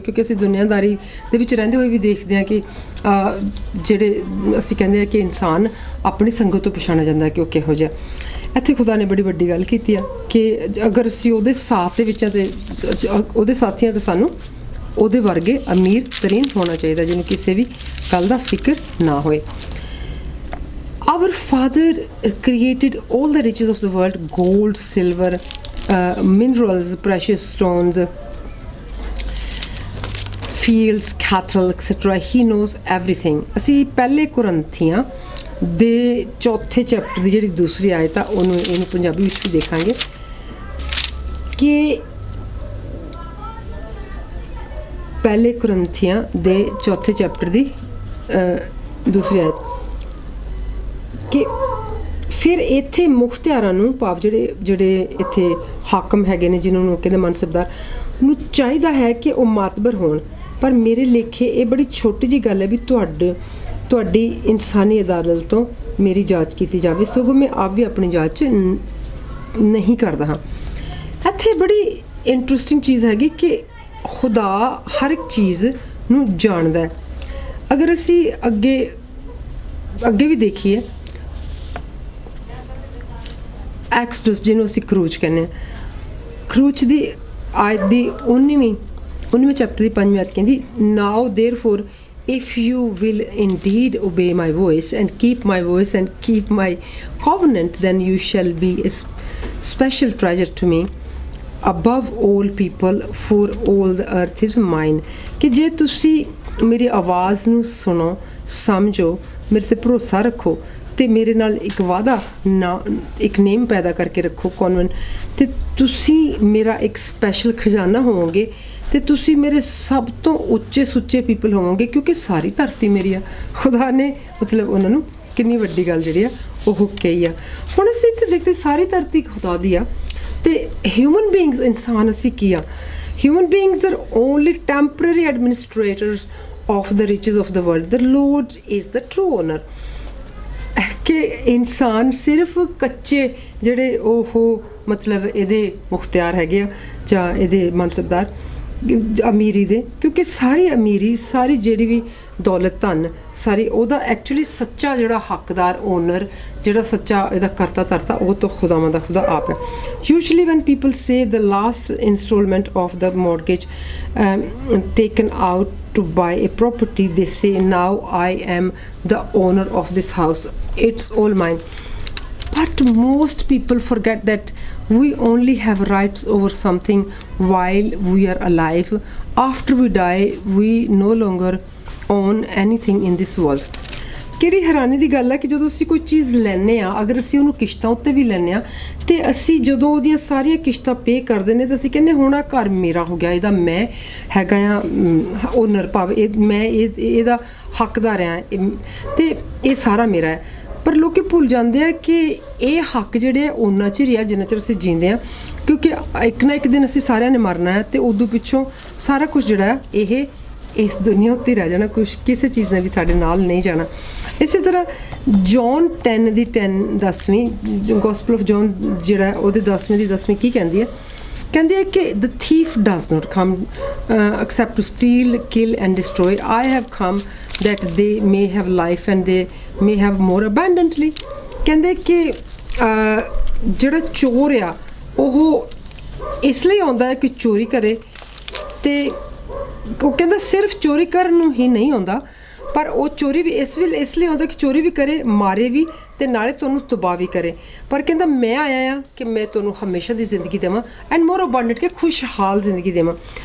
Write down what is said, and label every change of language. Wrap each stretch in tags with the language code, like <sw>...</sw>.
<pa>ਕਿਉਂਕਿ ਅਸੀਂ ਦੁਨੀਆਦਾਰੀ ਦੇ ਵਿੱਚ ਰਹਿੰਦੇ ਹੋਏ ਵੀ ਦੇਖਦੇ ਹਾਂ ਕਿ ਜਿਹੜੇ ਅਸੀਂ ਕਹਿੰਦੇ ਹਾਂ ਕਿ ਇਨਸਾਨ ਆਪਣੀ ਸੰਗਤ ਤੋਂ ਪਛਾਣਿਆ ਜਾਂਦਾ ਕਿ ਉਹ ਕਿਹੋ ਜਿਹਾ। ਇੱਥੇ ਖੁਦਾ ਨੇ ਬੜੀ ਵੱਡੀ ਗੱਲ ਕੀਤੀ ਆ ਕਿ ਅਗਰ ਅਸੀਂ ਉਹਦੇ ਸਾਥ ਦੇ ਵਿੱਚ ਆ ਤੇ ਉਹਦੇ ਸਾਥੀਆਂ ਤੇ ਸਾਨੂੰ ਉਹਦੇ ਵਰਗੇ ਅਮੀਰ ਤਰੀਨ ਹੋਣਾ ਚਾਹੀਦਾ ਜਿਹਨੂੰ ਕਿਸੇ ਵੀ ਗੱਲ ਦਾ ਫਿਕਰ ਨਾ ਹੋਏ।</pa> <en>Our Father created all the riches of the world, gold, silver, minerals, precious stones, fields, cattle, etc. He knows everything.</en> <pa>ਅਸੀਂ ਪਹਿਲੇ ਕੁਰੰਥੀਆਂ ਦੇ ਚੌਥੇ ਚੈਪਟਰ ਦੀ ਜਿਹੜੀ ਦੂਸਰੀ ਆਇਤ ਆ ਇਹਨੂੰ ਪੰਜਾਬੀ ਵਿੱਚ ਵੀ ਦੇਖਾਂਗੇ ਕਿ ਪਹਿਲੇ ਕੁਰੰਥੀਆਂ ਦੇ ਚੌਥੇ ਚੈਪਟਰ ਦੀ ਦੂਸਰੀ ਆਇਤ ਕਿ ਫਿਰ ਇੱਥੇ ਮੁਖਤਿਆਰਾਂ ਨੂੰ ਭਾਵ ਜਿਹੜੇ ਇੱਥੇ ਹਾਕਮ ਹੈਗੇ ਨੇ ਜਿਹਨਾਂ ਨੂੰ ਕਹਿੰਦੇ ਮਨਸਬਦਾਰ ਨੂੰ ਚਾਹੀਦਾ ਹੈ ਕਿ ਉਹ ਮਾਤਬਰ ਹੋਣ, ਪਰ ਮੇਰੇ ਲੇਖੇ ਇਹ ਬੜੀ ਛੋਟੀ ਜਿਹੀ ਗੱਲ ਹੈ ਵੀ ਤੁਹਾਡੀ ਇਨਸਾਨੀ ਅਦਾਲਤ ਤੋਂ ਮੇਰੀ ਜਾਂਚ ਕੀਤੀ ਜਾਵੇ, ਸਗੋਂ ਮੈਂ ਆਪ ਵੀ ਆਪਣੀ ਜਾਂਚ ਨਹੀਂ ਕਰਦਾ ਹਾਂ। ਇੱਥੇ ਬੜੀ ਇੰਟਰਸਟਿੰਗ ਚੀਜ਼ ਹੈਗੀ ਕਿ ਖੁਦਾ ਹਰ ਇੱਕ ਚੀਜ਼ ਨੂੰ ਜਾਣਦਾ ਹੈ। ਅਗਰ ਅਸੀਂ ਅੱਗੇ ਵੀ ਦੇਖੀਏ ਐਕਸਡਸ ਜਿਹਨੂੰ ਅਸੀਂ ਕਰੂਚ ਕਹਿੰਦੇ ਹਾਂ, ਕਰੂਚ ਦੀ ਆਇਤ ਦੀ 19ਵੇਂ ਚੈਪਟਰ ਦੀ 5ਵੀਂ ਆਇਤ ਕਹਿੰਦੀ,</pa> <en>Now therefore if you will indeed obey my voice and keep my voice and keep my covenant, then you shall be a special treasure to me above all people, for all the earth is mine.</en> <pa>ਕਿ ਜੇ ਤੁਸੀਂ ਮੇਰੀ ਆਵਾਜ਼ ਨੂੰ ਸੁਣੋ, ਸਮਝੋ ਮੇਰੇ ਤੇ ਭਰੋਸਾ ਰੱਖੋ ਤੇ ਮੇਰੇ ਨਾਲ ਇੱਕ ਵਾਅਦਾ ਨਾ ਇੱਕ ਨੇਮ ਪੈਦਾ ਕਰਕੇ ਰੱਖੋ ਕੌਨਵੈਂਟ ਤੇ ਤੁਸੀਂ ਮੇਰਾ ਇੱਕ ਸਪੈਸ਼ਲ ਖਜ਼ਾਨਾ ਹੋਵੋਗੇ ਤੇ ਤੁਸੀਂ ਮੇਰੇ ਸਭ ਤੋਂ ਉੱਚੇ ਸੁੱਚੇ ਪੀਪਲ ਹੋਵੋਗੇ ਕਿਉਂਕਿ ਸਾਰੀ ਧਰਤੀ ਮੇਰੀ ਆ। ਖੁਦਾ ਨੇ ਮਤਲਬ ਉਹਨਾਂ ਨੂੰ ਕਿੰਨੀ ਵੱਡੀ ਗੱਲ ਜਿਹੜੀ ਆ ਉਹ ਕਹੀ ਆ। ਹੁਣ ਅਸੀਂ ਇੱਥੇ ਦੇਖਦੇ ਸਾਰੀ ਧਰਤੀ ਖੁਦਾ ਦੀ ਆ ਤੇ ਹਿਊਮਨ ਬੀਇੰਗਸ ਇਨਸਾਨ ਅਸੀਂ ਕੀ ਆ।</pa> <en>Human beings are only temporary administrators of the riches of the world. The Lord is the true owner.</en> <pa>ਕਿ ਇਨਸਾਨ ਸਿਰਫ ਕੱਚੇ ਜਿਹੜੇ ਉਹ ਮਤਲਬ ਇਹਦੇ ਮੁਖਤਿਆਰ ਹੈਗੇ ਆ ਜਾਂ ਇਹਦੇ ਮਨਸਬਦਾਰ ਅਮੀਰੀ ਦੇ ਕਿਉਂਕਿ ਸਾਰੀ ਅਮੀਰੀ ਸਾਰੀ ਜਿਹੜੀ ਵੀ ਦੌਲਤ ਧਨ ਸਾਰੀ ਉਹਦਾ ਐਕਚੁਅਲੀ ਸੱਚਾ ਜਿਹੜਾ ਹੱਕਦਾਰ ਓਨਰ ਜਿਹੜਾ ਸੱਚਾ ਇਹਦਾ ਕਰਤਾ ਧਰਤਾ ਉਹ ਤਾਂ ਖੁਦਾਵੰਦ ਦਾ ਖੁਦਾ ਆਪ ਹੈ।</pa> <en>Usually when people say the last instalment of the mortgage taken out to buy a property they say now I am the owner of this house, it's all mine. But most people forget that we only have rights over something while we are alive. After we die we no longer own anything in this world.</en> <pa>ਕਿਹੜੀ ਹੈਰਾਨੀ ਦੀ ਗੱਲ ਹੈ ਕਿ ਜਦੋਂ ਅਸੀਂ ਕੋਈ ਚੀਜ਼ ਲੈਂਦੇ ਆ ਅਗਰ ਅਸੀਂ ਉਹਨੂੰ ਕਿਸ਼ਤਾਂ ਉੱਤੇ ਵੀ ਲੈਂਦੇ ਆ ਤੇ ਅਸੀਂ ਜਦੋਂ ਉਹਦੀਆਂ ਸਾਰੀਆਂ ਕਿਸ਼ਤਾਂ ਪੇ ਕਰਦੇ ਨੇ ਤਾਂ ਅਸੀਂ ਕਹਿੰਦੇ ਹੁਣ ਆ ਘਰ ਮੇਰਾ ਹੋ ਗਿਆ ਇਹਦਾ ਮੈਂ ਹੈਗਾ ਆ ਓਨਰ ਭਾਵੇਂ ਮੈਂ ਇਹਦਾ ਹੱਕਦਾਰ ਆ ਤੇ ਇਹ ਸਾਰਾ ਮੇਰਾ ਹੈ। ਪਰ ਲੋਕੀ ਭੁੱਲ ਜਾਂਦੇ ਆ ਕਿ ਇਹ ਹੱਕ ਜਿਹੜੇ ਆ ਉਹਨਾਂ ਚਿਰ ਹੀ ਆ ਜਿੰਨਾ ਚਿਰ ਅਸੀਂ ਜੀਂਦੇ ਆ ਕਿਉਂਕਿ ਇੱਕ ਨਾ ਇੱਕ ਦਿਨ ਅਸੀਂ ਸਾਰਿਆਂ ਨੇ ਮਰਨਾ ਹੈ ਤੇ ਉਦੋਂ ਪਿੱਛੋਂ ਸਾਰਾ ਕੁਝ ਜਿਹੜਾ ਇਹ ਇਸ ਦੁਨੀਆ ਉੱਤੇ ਰਹਿ ਜਾਣਾ ਕੁਛ ਕਿਸੇ ਚੀਜ਼ ਨੇ ਵੀ ਸਾਡੇ ਨਾਲ ਨਹੀਂ ਜਾਣਾ। ਇਸੇ ਤਰ੍ਹਾਂ ਜੌਨ 10 ਦੀ 10ਵੀਂ ਗੋਸਪਲ ਆਫ ਜੌਨ ਜਿਹੜਾ ਉਹਦੇ 10ਵੇਂ ਦੀ 10ਵੀਂ ਕੀ ਕਹਿੰਦੀ ਹੈ ਕਹਿੰਦੀ ਹੈ ਕਿ</pa> <en>the thief does not come except to steal, kill and destroy.</en> <pa>I have come that they may have life and they may have more abundantly. ਕਹਿੰਦੇ ਕਿ ਜਿਹੜਾ ਚੋਰ ਆ ਉਹ ਇਸ ਲਈ ਆਉਂਦਾ ਹੈ ਕਿ ਚੋਰੀ ਕਰੇ ਤੇ ਉਹ ਕਹਿੰਦਾ ਸਿਰਫ ਚੋਰੀ ਕਰਨ ਨੂੰ ਹੀ ਨਹੀਂ ਆਉਂਦਾ ਪਰ ਉਹ ਚੋਰੀ ਵੀ ਇਸ ਲਈ ਆਉਂਦਾ ਕਿ ਚੋਰੀ ਵੀ ਕਰੇ ਮਾਰੇ ਵੀ ਤੇ ਨਾਲੇ ਤੁਹਾਨੂੰ ਤਬਾਹ ਵੀ ਕਰੇ ਪਰ ਕਹਿੰਦਾ ਮੈਂ ਆਇਆ ਆ ਕਿ ਮੈਂ ਤੁਹਾਨੂੰ ਹਮੇਸ਼ਾ ਦੀ ਜ਼ਿੰਦਗੀ ਦੇਵਾਂ</pa> <en>and more abundant</en> <pa>ਕਿ ਖੁਸ਼ਹਾਲ ਜ਼ਿੰਦਗੀ ਦੇਵਾਂ।</pa>